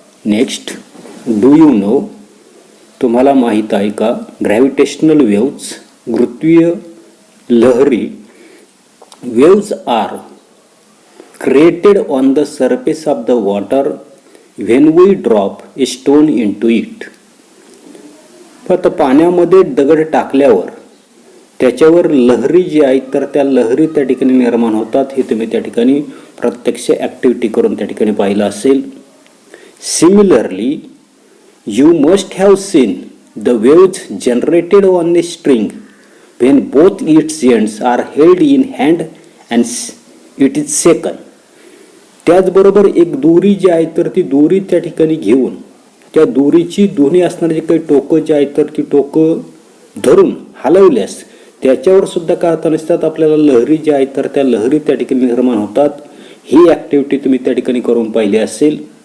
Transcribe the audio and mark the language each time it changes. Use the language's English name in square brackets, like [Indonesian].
[English] next, do you know, [Marathi] तुम्हाला माहीत आहे का, [English] gravitational waves, [Marathi] गुरुत्वीय लहरी, [English] Waves are created on the surface of the water when we drop a stone into it. [Marathi] फक्त पाण्यामध्ये दगड टाकल्यावर त्याच्यावर लहरी जी आहेत तर त्या लहरी त्या ठिकाणी निर्माण होतात. हे तुम्ही त्या ठिकाणी प्रत्यक्ष ॲक्टिव्हिटी करून त्या ठिकाणी पाहिलं असेल. [English] Similarly you must have seen the waves generated on a string when both its ends are held in hand and it is shaken. [Marathi] त्याचबरोबर एक दोरी जी आहे तर ती दोरी त्या ठिकाणी घेऊन त्या दोरीची दोन्ही असणारी जे काही टोकं जी आहेत तर ती टोकं धरून हलवल्यास त्याच्यावर सुद्धा काय होता नसतात आपल्याला लहरी जी आहेत तर त्या लहरी त्या ठिकाणी निर्माण होतात. ही ॲक्टिव्हिटी तुम्ही त्या ठिकाणी करून पाहिली असेल.